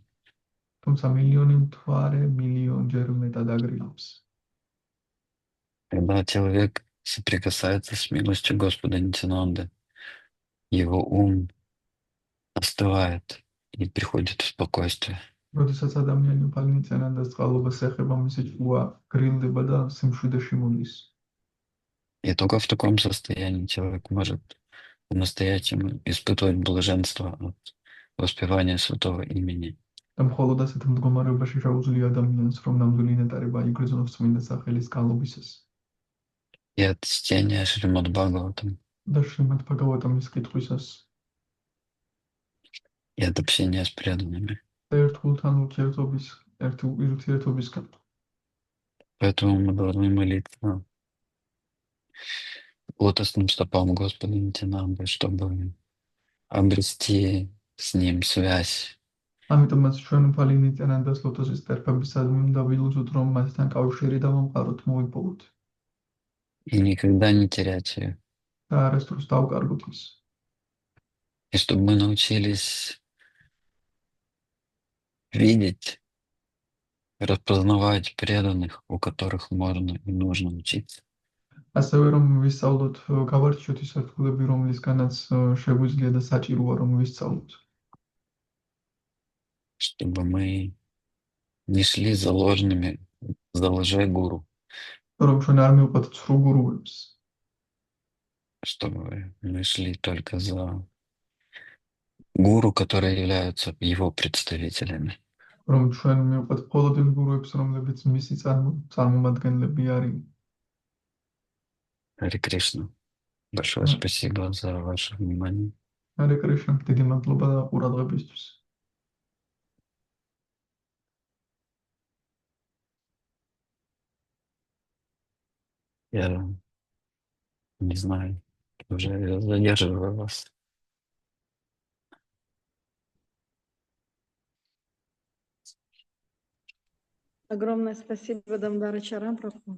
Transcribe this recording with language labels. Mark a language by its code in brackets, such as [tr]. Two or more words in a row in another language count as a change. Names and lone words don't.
[ka] თუმცა მილიონი მთვარე მილიონჯერ მეტად აგრილებს. [ru] Когда человек соприкасается с милостью Господа Нитянанды, его ум остывает и приходит в спокойствие. [ka] როდესაც ადამიანი უფალი ნიტიანანდას წყალობას ეხება, მისი ჭკუა გრილდება და სიმშვიდეში მოდის. [ru] И только в таком состоянии человек может по-настоящему испытывать блаженство от воспевания святого имени. [ka] და მხოლოდ ასეთ მდგომარეობაში შეუძლია ადამიანს, რომ ნამდვილი ნეტარება იგრძნოს წმინდა სახელის გალობისას. [ru] И от чтения Шримад Бхагаватам, [ka] და შრიმად ბაგავატამის კითხვისას [ru] и от общения с преданными. [ka] და ერთგულთან ურთიერთობისგან. [ru] Поэтому мы должны молиться лотосным стопам Господа Нитянанды, чтобы обрести с Ним связь. [ka] ამიტომაც ჩვენ უფალი ნიტიანანდას ლოტოსის ტერფებისადმი უნდა ვილოცოთ, რომ მასთან კავშირი დავამყაროთ, მოვიპოვოთ [ru] И никогда не терять ее. [ka] და არასდროს დავკარგოთ ის. [ru] И чтобы мы научились видеть, распознавать преданных, у которых можно и нужно учиться. [ka] ასევე რომ ვისწავლოთ, გავარჩიოთ ის ერთგულები, რომლისგანაც შეგვიძლია და საჭიროა რომ ვისწავლოთ. [ru] Чтобы мы не шли за лжегуру, [ka] რომ ჩვენ არ მივყვეთ ცრუ გურუებს, [ru] чтобы мы шли только за гуру, которые являются его представителями. [ka] რომ ჩვენ მივყვეთ მხოლოდ იმ გურუებს, რომლებიც მისი წარმომადგენლები არიან. [ru] Харе Кришна. Большое спасибо за ваше внимание. [ka] ჰარე კრიშნა, დიდი მადლობა და ყურადღებისთვის. [ru] Я не знаю, уже задерживаю вас. Огромное спасибо, Дамдара Чарампрабху.